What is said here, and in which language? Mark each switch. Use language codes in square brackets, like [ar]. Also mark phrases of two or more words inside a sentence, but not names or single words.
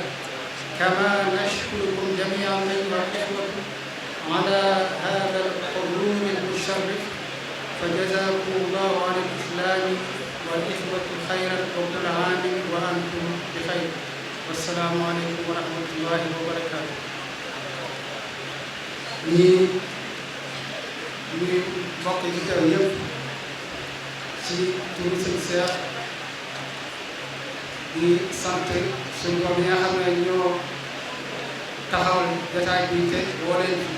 [ar] كما نشكركم جميعا أيها الإخوة على هذا الحضور المشرف، فجزاكم الله عن الإسلام والإخوة خيرا وكل عام وأنتم بخير، والسلام عليكم ورحمة الله وبركاته. [wo] ñi bokk ci teew yëpp ci turu sëñ Seex di sant suñu borom yi nga xam ne ñoo taxawal jotaay bi te woo leen fi.